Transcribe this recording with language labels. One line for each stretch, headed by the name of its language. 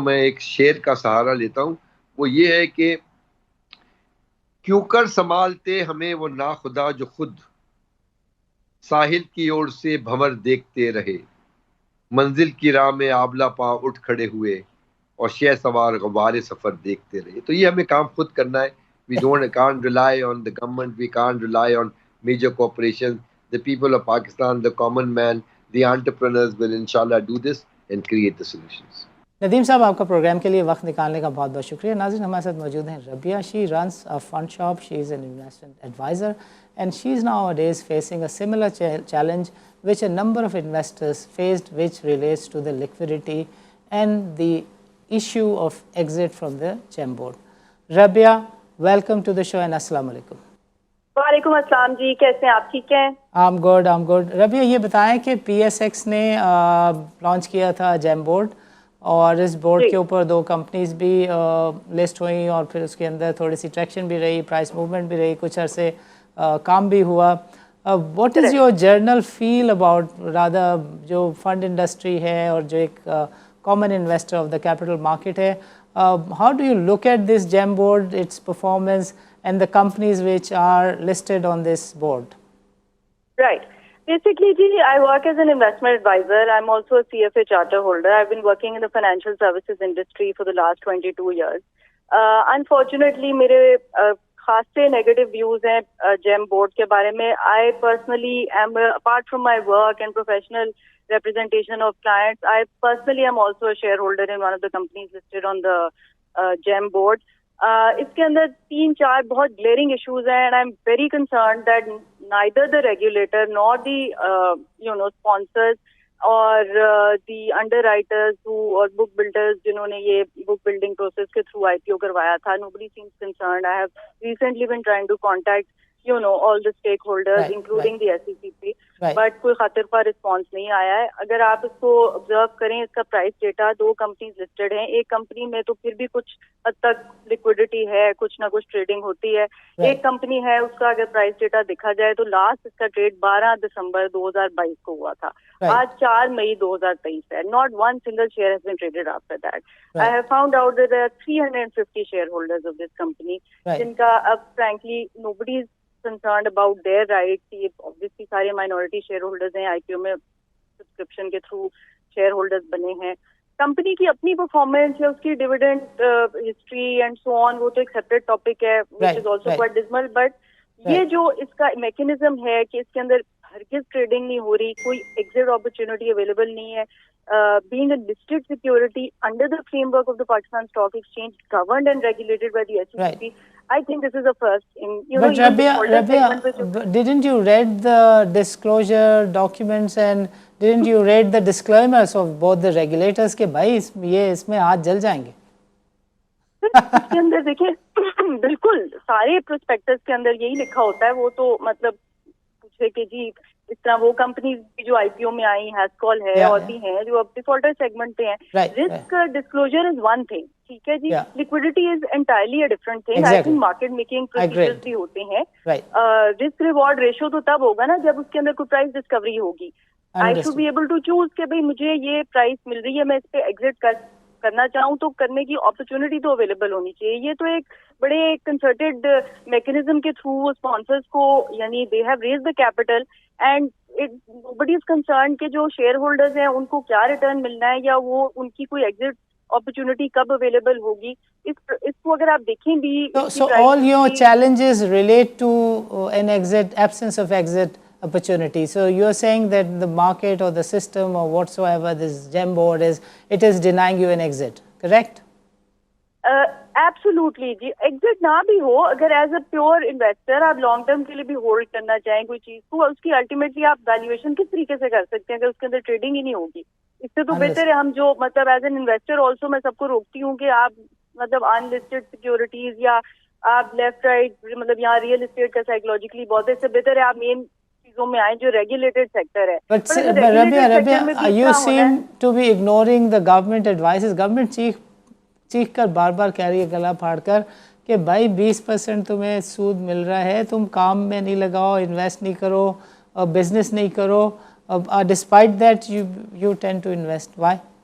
Urdu: میں ایک شعر کا سہارا لیتا ہوں، وہ یہ ہے کہ کیوں کر سنبھالتے ہمیں وہ ناخدا جو خود ساحل کی اوڑ سے بھنور دیکھتے رہے، منزل کی راہ میں آبلا پا اٹھ کھڑے ہوئے اور شہ سوار غبار سفر دیکھتے رہے. تو یہ ہمیں کام خود کرنا ہے.
English: We can't rely on the government, we can't rely on major corporations. The people of Pakistan, the common man, the entrepreneurs will inshallah do this and create the solutions.
Urdu: Nadeem صاحب آپ کا پروگرام کے لیے وقت نکالنے کا بہت بہت شکریہ. ناظرین ہمارے ساتھ موجود ہیں ربیہ.
English: She runs a fund shop, she is an investment advisor and she is nowadays facing a similar challenge which a number of investors faced, which relates to the liquidity and the issue of exit from the GEM board. Rabia welcome to the show and السلام علیکم.
Urdu: وعلیکم السلام جی، کیسے ہیں آپ؟ ٹھیک ہیں؟
English: I'm good.
Urdu: ربیہ یہ بتائیں کہ پی ایس ایکس نے لانچ کیا تھا جیم بورڈ، اور اس بورڈ کے اوپر 2 کمپنیز بھی لسٹ ہوئیں اور پھر اس کے اندر تھوڑی سی ٹریکشن بھی رہی، پرائس موومنٹ بھی رہی، کچھ عرصے کام بھی ہوا.
English: what is your general feel about rather
Urdu: جو فنڈ انڈسٹری ہے اور جو
English: ایک common investor of the capital market ہے، how do you look at this GEM board, its performance and the companies which are listed on this board? Right. Basically, I work as an investment advisor. I'm also a CFA charter holder. I've been working in the financial services industry for the last 22 years. Unfortunately,
Urdu: میرے خاص سے negative views ہیں جیم board کے بارے میں.
English: I personally am apart from my work and professional representation of clients, I personally am also a shareholder in one of the companies listed on the GEM board.
Urdu: اس کے اندر 3-4 بہت
English: glaring issues ہیں, and I'm very concerned that neither the regulator nor the sponsors or the underwriters or book builders
Urdu: جنہوں نے یہ
English: book building process کے through IPO
Urdu: کروایا تھا,
English: nobody seems concerned. I have recently been trying to contact all the stakeholders, right, including right. the SECP, Right. but
Urdu: کوئی خاطر پر response نہیں آیا ہے. اگر آپ اس کو آبزرو کریں, اس کا پرائس ڈیٹا 2 کمپنیز لسٹڈ ہیں. ایک کمپنی میں تو پھر بھی کچھ حد تک لیکوڈیٹی ہے, کچھ نہ کچھ ٹریڈنگ ہوتی ہے. ایک کمپنی ہے, اس کا اگر پرائس ڈیٹا دیکھا جائے تو لاسٹ اس کا ٹریڈ 12 دسمبر 2022 کو ہوا تھا. آج 4 مئی 2023 ہے.
English: Not one single share has been traded after that. I have found out that there are 350 shareholders of this company,
Urdu: جن کا اب
English: frankly nobody is concerned about their rights.
Urdu: یہ obviously سارے minority shareholders ہیں, IPO میں subscription کے through shareholders بنے ہیں. کمپنی کی اپنی پرفارمنس یا اس کی ڈیویڈنڈ ہسٹری اینڈ سو آن, وہ تو ایک سیپریٹ ٹاپک ہے
English: which is also quite dismal.
Urdu: But یہ جو اس کا میکینزم ہے کہ اس کے اندر ہرگز ٹریڈنگ نہیں ہو رہی, کوئی ایگزٹ اپرچونٹی اویلیبل نہیں ہے.
English: Being a listed security under the framework of the Pakistan Stock Exchange, governed and regulated by the SEC, Right. I think this is a first. But Rabia, didn't you read the disclosure documents and didn't you read the disclaimers of both the regulators
Urdu: کہ بھائی یہ اس میں ہاتھ جل جائیں گے؟ اس کے اندر دیکھیں بالکل سارے پروسپیکٹس کے اندر یہی لکھا ہوتا ہے. وہ تو مطلب پوچھے کہ جی اس طرح وہ کمپنیز جو آئی پی او میں آئی, ہیسکال ہے اور بھی ہیں جو اب ڈیفالٹر سیگمنٹ پہ ہیں.
English: risk disclosure is one thing,
Urdu: ٹھیک ہے جی.
English: Liquidity is entirely a different thing. I think
Urdu: market making procedures بھی ہوتے ہیں. رسک ریوارڈ ریشو تو تب ہوگا نا جب اس کے اندر کوئی پرائس ڈسکوری ہوگی.
English: I should be able to choose
Urdu: کہ بھائی مجھے یہ پرائس مل رہی ہے, میں اس پہ ایگزٹ کرنا چاہوں تو کرنے کی اپرچونٹی تو اویلیبل ہونی چاہیے. یہ تو ایک بڑے کنسرٹیڈ میکینزم کے تھرو اسپانسرز کو یعنی
English: they have raise the capital and nobody is concerned
Urdu: کہ جو شیئر ہولڈرز ہیں ان کو کیا ریٹرن ملنا ہے یا وہ ان کی کوئی ایگزٹ اپرچونٹی کب اویلیبل ہوگی. اس کو اگر آپ دیکھیں بھی
English: so all your challenges relate to an exit, absence of exit opportunity. So you are saying that the market or the system or whatsoever this GEM board is, it is denying you an exit, correct? Absolutely جی.
Urdu: Exit نہ بھی ہو, اگر as a pure investor آپ long term کے لیے بھی hold کرنا چاہیں کوئی چیز تو اس کی الٹیمیٹلی آپ ویلیویشن کس طریقے سے کر سکتے ہیں اگر اس کے اندر ٹریڈنگ ہی نہیں ہوگی. اس سے تو بہتر ہے ہم جو مطلب
English: as an investor also
Urdu: میں سب کو روکتی ہوں کہ آپ مطلب ان لسٹڈ سیکورٹیز یا آپ لیفٹ رائٹ مطلب یہاں ریئل اسٹیٹ کا سائیکولوجیکلی بہت اس سے بہتر ہے آپ مین چیزوں میں آئیں جو ریگولیٹڈ سیکٹر ہے.
English: But Rabia, you seem to be ignoring the government advices.
Urdu: Government چیخ کر بار بار کہہ رہی ہے گلا پھاڑ کر کہ بھائی 20% تمہیں سود مل رہا ہے, تم کام میں نہیں لگاؤ, انویسٹ نہیں کرو, بزنس نہیں کرو.
English: Despite that you tend to invest. Why?